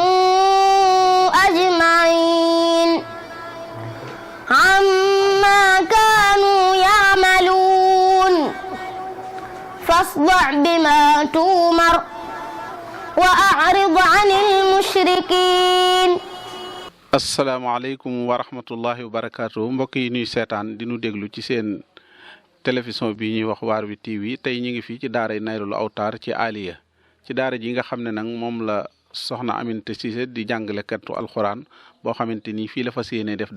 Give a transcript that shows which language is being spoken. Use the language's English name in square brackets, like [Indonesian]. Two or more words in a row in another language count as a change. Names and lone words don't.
[Arabic] أجمعين عما كانوا يعملون فاصدع بما تؤمر وأعرض عن المشركين. السلام عليكم ورحمة الله وبركاته [Wolof] mbokk yi ñuy seetaan di nu déglu ci seen télévision bi ñuy wax waar wi TV tey ñu ngi fii ci daara Naylul Awtar ci Aliya ci daara ji nga xam ne nag moom la soxna Aminata Cissé di jàngalekatu alxuraan boo xamante ni fii la fas yéene def